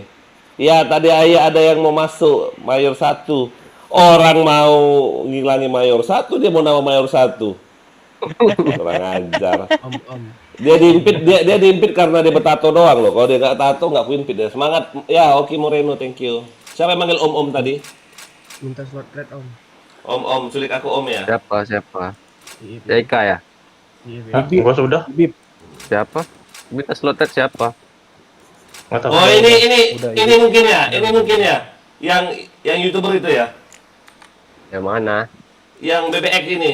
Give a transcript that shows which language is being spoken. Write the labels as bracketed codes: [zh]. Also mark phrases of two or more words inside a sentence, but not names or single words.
[id] Ya tadi ayah ada yang mau masuk mayor 1. Orang mau ngilangi mayor 1, dia mau nama mayor 1. Kurang ajar. Dia diimpit karena dia bertato doang loh. Kalau dia nggak tato nggak kuimpit dia. Semangat ya Oki Moreno, [en] thank you. [id] Siapa yang manggil Om tadi? Minta [en] slot red [id] Om. Om, culik aku Om ya. Siapa? Eka ya? Gua sudah. Siapa? Minta [en] slot red [id] siapa? Oh ini mungkin ya. Yang YouTuber itu ya. Yang mana? Yang BBX ini.